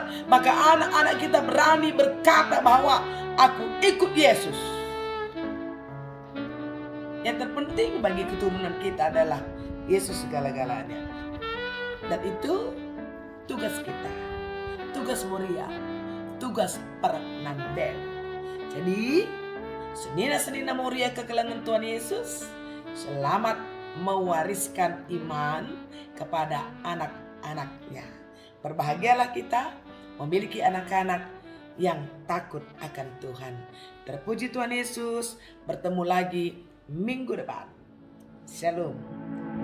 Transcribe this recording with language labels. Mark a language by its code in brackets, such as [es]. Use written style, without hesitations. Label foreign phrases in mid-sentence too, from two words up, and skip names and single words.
[id] Maka anak-anak kita berani berkata bahwa aku ikut Yesus. Yang terpenting bagi keturunan kita adalah Yesus segala-galanya. Dan itu tugas kita, tugas Moria, tugas Fernanden. [btx] Jadi senina-senina Moria kekelangan Tuhan Yesus, [id] selamat mewariskan iman kepada anak-anaknya. Berbahagialah kita memiliki anak-anak yang takut akan Tuhan. Terpuji Tuhan Yesus. Bertemu lagi minggu depan.